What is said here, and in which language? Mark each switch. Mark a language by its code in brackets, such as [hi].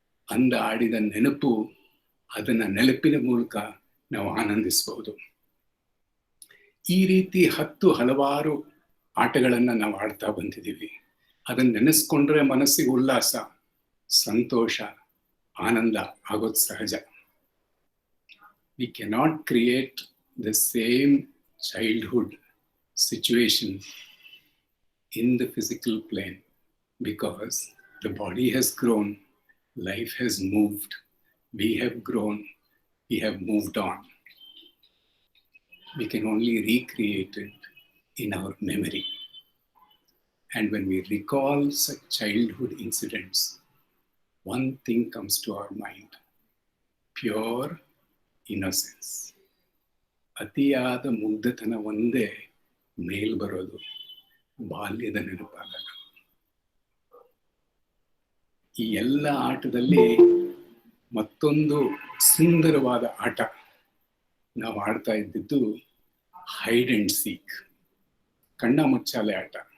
[kn] ಅಂದ ಆಡಿದ ನೆನಪು, ಅದನ್ನ ನೆನಪಿನ ಮೂಲಕ ನಾವು ಆನಂದಿಸ್ಬೋದು. ಈ ರೀತಿ ಹಲವಾರು ಆಟಗಳನ್ನ ನಾವು ಆಡ್ತಾ ಬಂದಿದ್ದೀವಿ. ಅದನ್ನ ನೆನೆಸ್ಕೊಂಡ್ರೆ ಮನಸ್ಸಿಗೆ ಉಲ್ಲಾಸ, ಸಂತೋಷ, ಆನಂದ ಆಗೋದು ಸಹಜ. [en] We cannot create the same childhood situation in the physical plane because the body has grown, life has moved, we have grown, we have moved on. We can only recreate it in our memory. And when we recall such childhood incidents, one thing comes to our mind: pure innocence. [kn] ಅತಿಯಾದ ಮುಗ್ಧತನ ಒಂದೇ ಮೇಲ್ ಬರೋದು ಬಾಲ್ಯದ ನೆನಪಾದಾಗ. ಈ ಎಲ್ಲ ಆಟದಲ್ಲಿ ಮತ್ತೊಂದು ಸುಂದರವಾದ ಆಟ ನಾವು ಆಡ್ತಾ ಇದ್ದಿದ್ದು ಹೈಡ್ ಅಂಡ್ ಸೀಕ್, ಕಣ್ಣ ಮುಚ್ಚಾಲೆ ಆಟ.